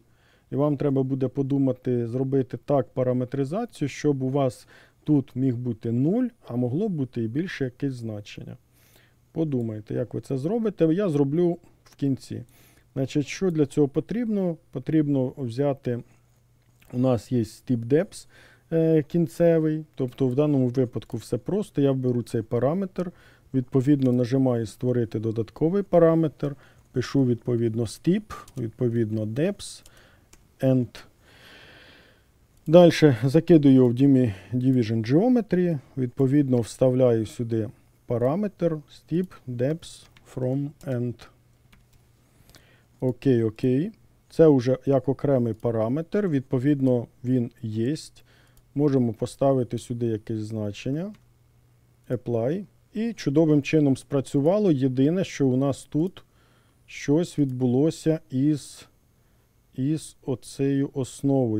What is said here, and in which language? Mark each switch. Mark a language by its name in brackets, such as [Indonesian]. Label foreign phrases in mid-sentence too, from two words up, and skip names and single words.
[Ukrainian] І вам треба буде подумати, зробити так параметризацію, щоб у вас тут міг бути 0, а могло бути і більше якесь значення. Подумайте, як ви це зробите. Я зроблю в кінці. Значить, що для цього потрібно? Потрібно взяти, у нас є [English] step depth [Ukrainian] кінцевий, тобто в даному випадку все просто. Я беру цей параметр, відповідно нажимаю створити додатковий параметр, пишу відповідно step, відповідно [English] depth, end. [Ukrainian] Далі закидую в [English] Division Geometry, [Ukrainian] відповідно вставляю сюди параметр [English] step depth from end. [Ukrainian] Окей, окей. Це вже як окремий параметр, відповідно, він є. Можемо поставити сюди якесь значення. Apply. І чудовим чином спрацювало. Єдине, що у нас тут щось відбулося із оцею основою.